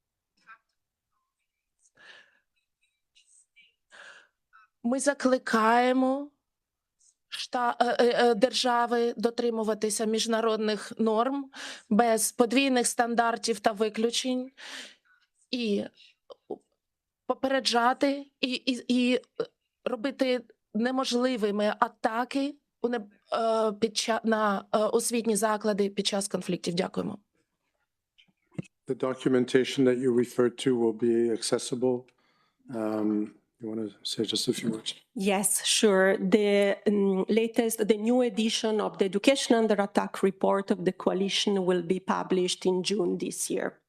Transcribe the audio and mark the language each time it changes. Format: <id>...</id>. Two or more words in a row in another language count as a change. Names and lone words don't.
<uk>Ми закликаємо держави дотримуватися міжнародних норм без подвійних стандартів та виключень і попереджати і робити неможливими атаки на освітні заклади під час конфліктів. Дякуємо.</uk> <en>the documentation that you referred to will be accessible. You want to say just a few words? Yes, sure. The new edition of the Education Under Attack report of the coalition will be published in June this year.</en>